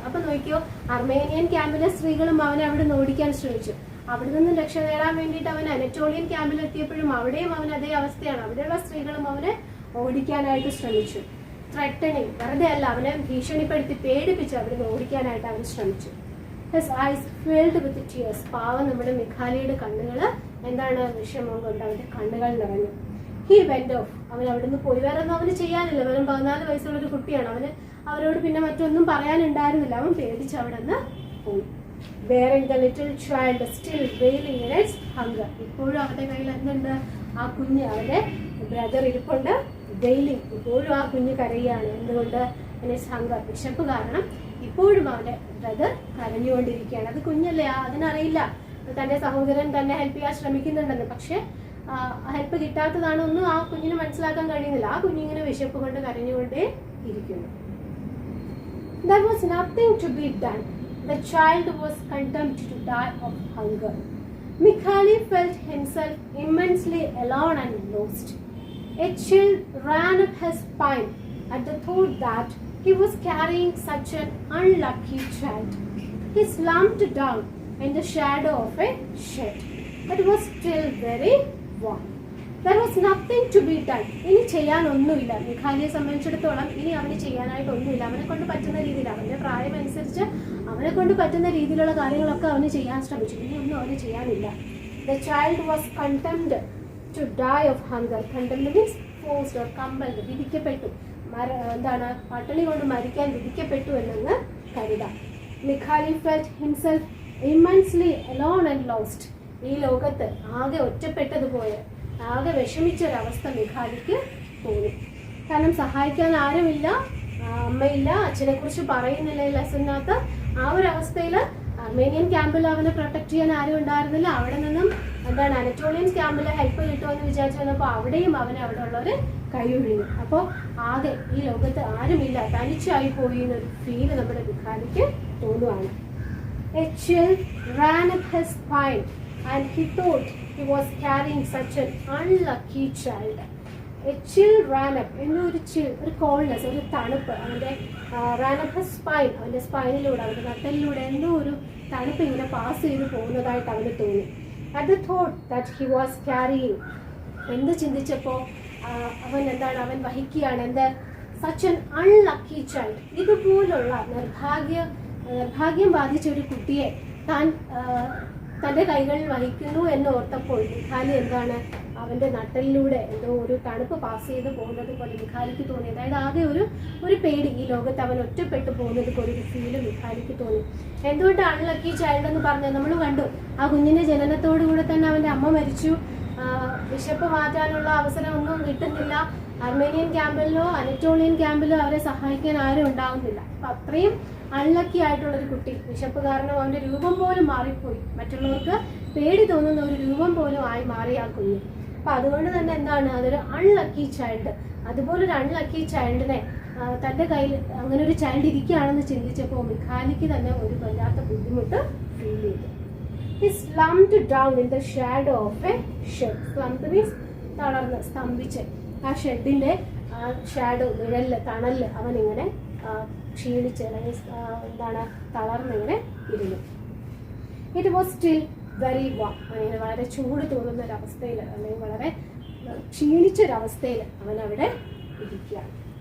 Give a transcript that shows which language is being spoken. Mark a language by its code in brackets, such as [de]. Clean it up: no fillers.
[ml] അപ്പൊ നോക്കിയോ, അർമേനിയൻ ക്യാമ്പിലെ സ്ത്രീകളും അവനെ അവിടെ നിന്ന് ഓടിക്കാൻ ശ്രമിച്ചു. അവിടെ നിന്നും രക്ഷ നേടാൻ വേണ്ടിയിട്ട് അവൻ അനറ്റോളിയൻ ക്യാമ്പിൽ എത്തിയപ്പോഴും അവിടെയും അവൻ അതേ അവസ്ഥയാണ്. അവിടെയുള്ള സ്ത്രീകളും അവനെ ഓടിക്കാനായിട്ട് ശ്രമിച്ചു. ത്രെട്ടനിങ്, വെറുതെ അല്ല, അവനെ ഭീഷണിപ്പെടുത്തി പേടിപ്പിച്ച് അവിടെ നിന്ന് ഓടിക്കാനായിട്ട് അവൻ ശ്രമിച്ചു. [en] His eyes filled with tears. [ml] പാവം നമ്മുടെ മിഖാലിയുടെ കണ്ണുകൾ എന്താണ്, വിഷമം കൊണ്ട് അവന്റെ കണ്ണുകൾ നിറഞ്ഞു. [en] He went off. [ml] അവൻ അവിടെ നിന്ന് പോയി. വേറെ ഒന്നും അവന് ചെയ്യാനില്ല. വെറും 14 വയസ്സുള്ള ഒരു കുട്ടിയാണ്. അവരോട് പിന്നെ മറ്റൊന്നും പറയാനുണ്ടായിരുന്നില്ല. അവൻ പേടിച്ച് അവിടെ നിന്ന് പോയി. [en] Bearing the little child, still wailing in its hunger. [ml] ഇപ്പോഴും അവന്റെ കയ്യിൽ എന്തുണ്ട്, ആ കുഞ്ഞ്, അവന്റെ ബ്രദർ ഇരിപ്പുണ്ട്, വെയിലിംഗ്. ഇപ്പോഴും ആ കുഞ്ഞ് കരയാണ്. എന്തുകൊണ്ട്, [en] in its hunger, [ml] വിശപ്പ് കാരണം ഇപ്പോഴും അവന്റെ ബ്രദർ കരഞ്ഞുകൊണ്ടിരിക്കുകയാണ്. അത് കുഞ്ഞല്ലേ, അതിനറിയില്ല തന്റെ സഹോദരൻ തന്നെ ഹെൽപ്പ് ചെയ്യാൻ ശ്രമിക്കുന്നുണ്ടെന്ന്. പക്ഷെ ഹെൽപ്പ് കിട്ടാത്തതാണ് ഒന്നും ആ കുഞ്ഞിന് മനസ്സിലാക്കാൻ കഴിയുന്നില്ല. ആ കുഞ്ഞിങ്ങനെ വിശപ്പ് കൊണ്ട് കരഞ്ഞുകൊണ്ടേ ഇരിക്കുന്നു. [en] There was nothing to be done. The child was condemned to die of hunger. Mikhali felt himself immensely alone and lost. A chill ran up his spine at the thought that he was carrying such an unlucky child. He slumped down in the shadow of a shed. It was still very warm. There was nothing to be done. [ml] ഇനി ചെയ്യാനൊന്നുമില്ല. മിഖാലിയെ സംബന്ധിച്ചിടത്തോളം ഇനി അവന് ചെയ്യാനായിട്ടൊന്നുമില്ല. അവനെ കൊണ്ട് പറ്റുന്ന രീതിയിൽ, അവന്റെ പ്രായം അനുസരിച്ച് അവനെ കൊണ്ട് പറ്റുന്ന രീതിയിലുള്ള കാര്യങ്ങളൊക്കെ അവന് ചെയ്യാൻ ശ്രമിച്ചു. ഇനി ഒന്നും അവന് ചെയ്യാനില്ല. [en] The child was condemned to die of hunger. Condemned means forced or compelled. [ml] വിധിക്കപ്പെട്ടു, എന്താണ്, പട്ടിണി കൊണ്ട് മരിക്കാൻ വിധിക്കപ്പെട്ടു എന്നങ്ങ് കരുതാം. [en] Mikhali felt himself immensely alone and lost. [ml] ഈ ലോകത്ത് ആകെ ഒറ്റപ്പെട്ടതുപോലെ, ആകെ വിഷമിച്ചൊരവസ്ഥ മിഖാലിക്ക് തോന്നി. കാരണം സഹായിക്കാൻ ആരുമില്ല, അമ്മയില്ല, അച്ഛനെ കുറിച്ച് പറയുന്നില്ല ഈ ലെസണിനകത്ത്. ആ ഒരു അവസ്ഥയിൽ അർമേനിയൻ ക്യാമ്പിൽ അവനെ പ്രൊട്ടക്ട് ചെയ്യാൻ ആരും ഉണ്ടായിരുന്നില്ല. അവിടെ നിന്നും എന്താണ്, അനറ്റോളിയൻ ക്യാമ്പിൽ ഹെൽപ്പ് കിട്ടുമെന്ന് വിചാരിച്ചു വന്നപ്പോൾ അവിടെയും അവനെ അവിടെ ഉള്ളവർ കൈയൊഴിഞ്ഞു. അപ്പോൾ ആകെ ഈ ലോകത്ത് ആരുമില്ല, തനിച്ചായി പോയി എന്നൊരു ഫീല് നമ്മുടെ മിഖാലിക്ക് തോന്നുവാണ്. [en] A chill ran up his spine and he thought he was carrying such an unlucky child. A chill ran up, [ml] എന്നൊരു chill, ഒരു കോൾനെസ്, ഒരു തണുപ്പ് അവൻ്റെ [en] ran up his spine, [ml] അവൻ്റെ സ്പൈനിലൂടെ, അവൻ്റെ നട്ടലിലൂടെ എന്തോ ഒരു തണുപ്പ് ഇങ്ങനെ പാസ് ചെയ്ത് പോകുന്നതായിട്ട് അവന് തോന്നി. [en] At the thought that he was carrying, [ml] എന്ത് ചിന്തിച്ചപ്പോൾ അവൻ എന്താണ്, അവൻ വഹിക്കുകയാണ് എന്ത്, [en] such an unlucky child. [ml] ഇതുപോലുള്ള നിർഭാഗ്യം ബാധിച്ച ഒരു കുട്ടിയെ താൻ തൻ്റെ കൈകളിൽ വഹിക്കുന്നു എന്ന് ഓർത്തപ്പോൾ മിഖാലി എന്താണ്, അവൻ്റെ നട്ടലിലൂടെ എന്തോ ഒരു തണുപ്പ് പാസ് ചെയ്ത് പോകുന്നത് പോലെ മിഖാലിക്ക് തോന്നി. അതായത് ആകെ ഒരു പേടി, ഈ ലോകത്ത് അവൻ ഒറ്റപ്പെട്ടു പോകുന്നത് പോലെ ഒരു ഫീല് മിഖാലിക്ക് തോന്നി. എന്തുകൊണ്ടാണ് ലക്കി ചൈൽഡ് എന്ന് പറഞ്ഞത്? നമ്മൾ കണ്ടു, ആ കുഞ്ഞിൻ്റെ ജനനത്തോടു കൂടെ തന്നെ അവൻ്റെ അമ്മ മരിച്ചു. വിശപ്പ് മാറ്റാനുള്ള അവസരമൊന്നും കിട്ടുന്നില്ല. അർമേനിയൻ ക്യാമ്പിലോ അനറ്റോളിയൻ ക്യാമ്പിലോ അവരെ സഹായിക്കാൻ ആരും ഉണ്ടാവുന്നില്ല. അപ്പം അത്രയും അൺലക്കി ആയിട്ടുള്ളൊരു കുട്ടി, വിശപ്പ് കാരണം അവൻ്റെ രൂപം പോലും മാറിപ്പോയി, മറ്റുള്ളവർക്ക് പേടി തോന്നുന്ന ഒരു രൂപം പോലും ആയി മാറി ആ കുഞ്ഞ്. അപ്പം അതുകൊണ്ട് തന്നെ എന്താണ്, അതൊരു അൺലക്കി ചൈൽഡ്. അതുപോലൊരു അൺലക്കി ചൈൽഡിനെ തൻ്റെ കയ്യിൽ അങ്ങനെ ഒരു ചൈൽഡ് ഇരിക്കുകയാണെന്ന് ചിന്തിച്ചപ്പോൾ മിഖാലിക്ക് തന്നെ ഒരു വല്ലാത്ത ബുദ്ധിമുട്ട് ഫീൽ ചെയ്തു. [en] He slumped down in the shadow of a shed. Slumped means [ml] തളർന്ന്, സ്തംഭിച്ച്. ആ ഷെഡിൻ്റെ ഷാഡോ, നിഴലിൽ, തണലിൽ അവനിങ്ങനെ ക്ഷീണിച്ച് അല്ലെങ്കിൽ എന്താണ് തളർന്നിങ്ങനെ ഇരുന്നു. [en] It was still very warm. [ml] അങ്ങനെ വളരെ ചൂട് തോന്നുന്ന ഒരവസ്ഥയിൽ അല്ലെങ്കിൽ വളരെ ക്ഷീണിച്ചൊരവസ്ഥയിൽ അവനവിടെ ഇരിക്കുകയാണ്.